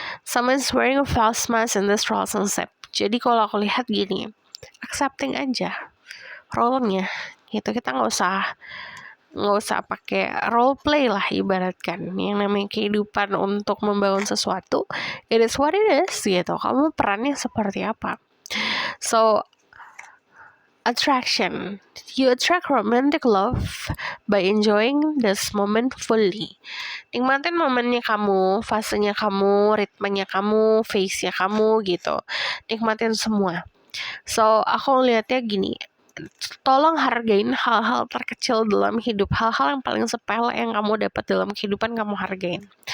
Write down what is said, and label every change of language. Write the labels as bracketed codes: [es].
[en] Someone's wearing a false mask in this relationship. [id] Jadi kalau aku lihat gini, accepting aja role-nya gitu. Kita nggak usah pakai role play lah, ibaratkan yang namanya kehidupan untuk membangun sesuatu, [en] it is what it is [id] gitu. Kamu perannya seperti apa. [en] So attraction, you attract romantic love by enjoying this moment fully. [id] Nikmatin momennya kamu, fasenya kamu, ritmenya kamu, face-nya kamu gitu. Nikmatin semua. So aku lihatnya gini, tolong hargain hal-hal terkecil dalam hidup, hal-hal yang paling sepele yang kamu dapat dalam kehidupan kamu hargain.